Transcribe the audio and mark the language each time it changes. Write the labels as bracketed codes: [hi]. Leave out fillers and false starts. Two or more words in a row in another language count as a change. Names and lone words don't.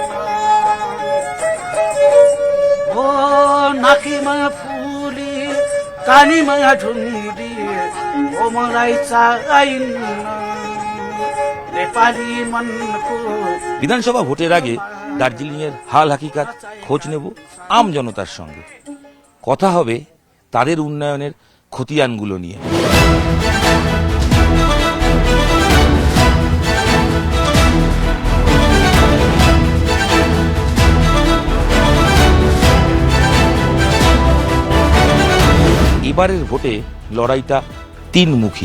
[ne] हो नाकीमा फुली कानीमा ढुङ्गी हो मलाई चाहिन्न नेपाली मनको। [bn] বিধানসভা ভোটের আগে দার্জিলিংয়ের হাল হাকিকাত খোঁজ নেব আম জনতার সঙ্গে। কথা হবে তাদের উন্নয়নের খতিয়ানগুলো নিয়ে। এবারের ভোটে লড়াইটা তিনমুখী।